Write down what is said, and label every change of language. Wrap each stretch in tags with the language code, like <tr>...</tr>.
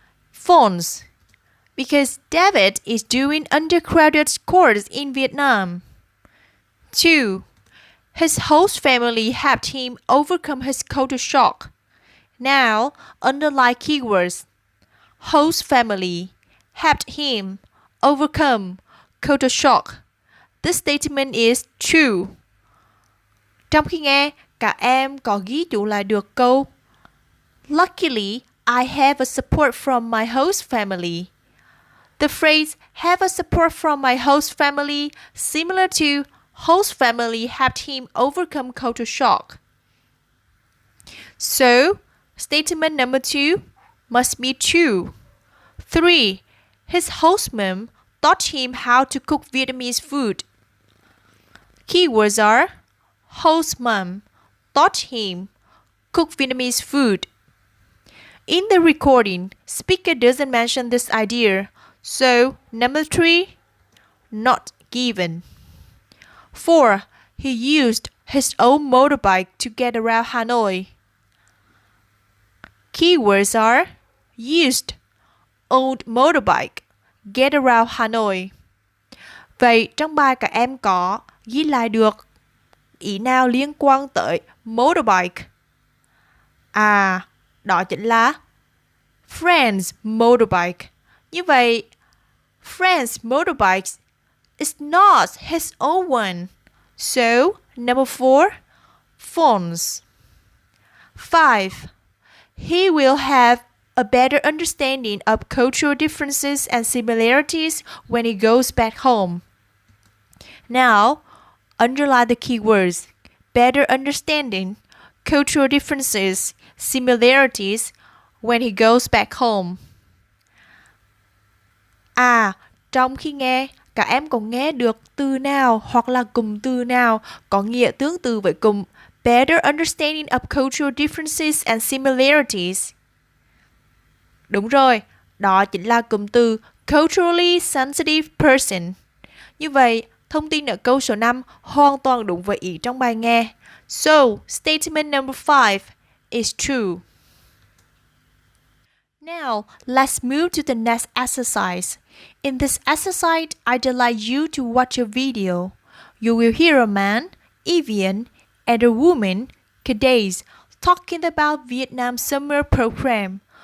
<en>False, because David is doing undergraduate course in Vietnam. 2. His host family helped him overcome his culture shock. Now underline keywords. Host family helped him overcome culture shock. This statement is true.</en> <vi>Trong khi nghe, cả em có ghi chú lại được câu</vi> <en>Luckily, I have a support from my host family. The phrase have a support from my host family similar to host family helped him overcome culture shock. So, statement number 2 must be true. 3. His host mom taught him how to cook Vietnamese food. Keywords are host mom taught him cook Vietnamese food. In the recording, speaker doesn't mention this idea, so number 3, not given. 4. He used his own motorbike to get around Hanoi. Keywords are used, owned motorbike, get around Hanoi.</en> <vi>Vậy trong bài các em có ghi lại được ý nào liên quan tới motorbike? Đó chính là</vi> <en>friend's motorbike.</en> <vi>Như vậy,</vi> <en>friend's motorbike is not his own one. So, number 4, phones. 5. He will have a better understanding of cultural differences and similarities when he goes back home. Now, underline the keywords better understanding, cultural differences, similarities when he goes back home.</en> <vi>Trong khi nghe, các em có nghe được từ nào hoặc là cụm từ nào có nghĩa tương tự với cụm</vi> <en>better understanding of cultural differences and similarities?</en> <vi>Đúng rồi, đó chính là cụm từ</vi> <en>culturally sensitive person.</en> <vi>Như vậy, thông tin ở câu số 5 hoàn toàn đúng với ý trong bài nghe.</vi> <en>So, statement number 5 is true. Now, let's move to the next exercise. In this exercise, I'd like you to watch a video. You will hear a man, Evian, and a woman, Cadace, talking about Vietnam summer program.</en>